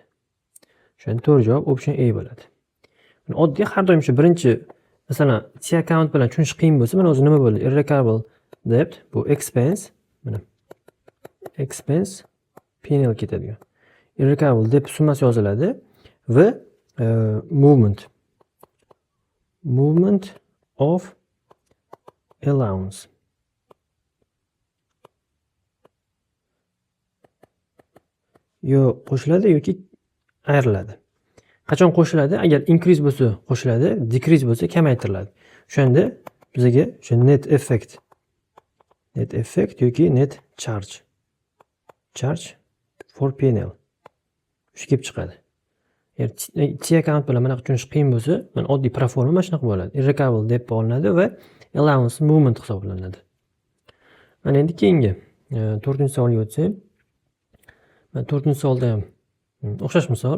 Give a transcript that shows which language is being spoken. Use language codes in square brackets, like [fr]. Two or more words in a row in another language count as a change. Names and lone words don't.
[uz] O'shanda to'g'ri javob [en] option A [uz] bo'ladi. Oddiy har doim shu birinchi, masalan, [en] T account [uz] bilan tushunish qiyin bo'lsa, mana o'zi nima bo'ldi? [en] Irrecoverable debt [uz] bu expense, mana expense P&L ketadigan. [en] Irrecoverable debt [uz] summasi yoziladi va [en] movement of allowance. [uz] Yo qo'shiladi yoki ayriladi. Qachon qo'shiladi? Agar increase bo'lsa qo'shiladi, decrease bo'lsa kamaytiriladi. O'shanda bizga o'sha [en] net effect [uz] yoki [en] net charge for P&L [uz] shu kelib chiqadi. Agar [en] T account [uz] bilan mana tushunish qiyin bo'lsa, mana oddiy proforma mana shunaqa bo'ladi. Irrecoverable deb olinadi va [en] allowance movement [uz] hisoblanadi. Mana endi keyingi 4-savolga o'tsak. Mana 4-savolda ham o'xshash misol.